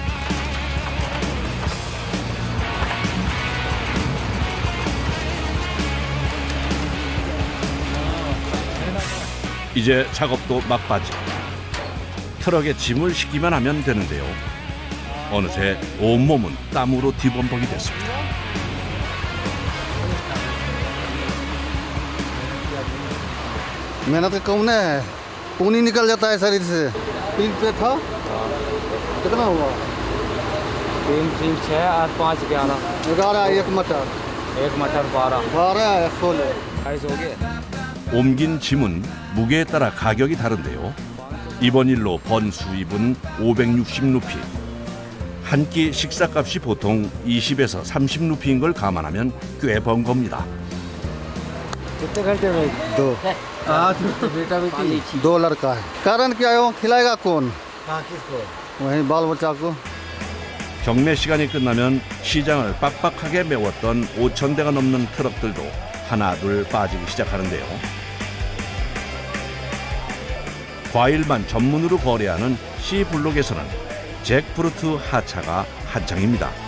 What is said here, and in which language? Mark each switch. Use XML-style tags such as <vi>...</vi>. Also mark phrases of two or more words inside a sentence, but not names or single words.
<ko>이제 작업도 막바지. 트럭에 짐을 싣기만 하면 되는데요. 어느새 온몸은 땀으로 뒤범벅이 됐습니다.</ko> <hi>मेहनत कम है, खून ही निकल जाता है शरीर से। 3 पे था, कितना हुआ? 3, 6 और 5, 11। 11 एक मटर। एक मटर 12 12 16 28 हो गए।</hi> <ko>옮긴 짐은 무게에 따라 가격이 다른데요. 이번 일로 번 수입은 560루피. 한 끼 식사값이 보통 20에서 30루피인 걸 감안하면 꽤 번 겁니다.</ko> <hi>कितने घंटे में? 2 2 लड़का है। कारण क्या है वो खिलाएगा कौन? किसको? वही बाल बच्चा को।</hi> <ko>경매 시간이 끝나면 시장을 빡빡하게 메웠던 5,000대가 넘는 트럭들도 하나둘 빠지기 시작하는데요. 과일만 전문으로 거래하는 C블록에서는 잭프루트 하차가 한창입니다.</ko>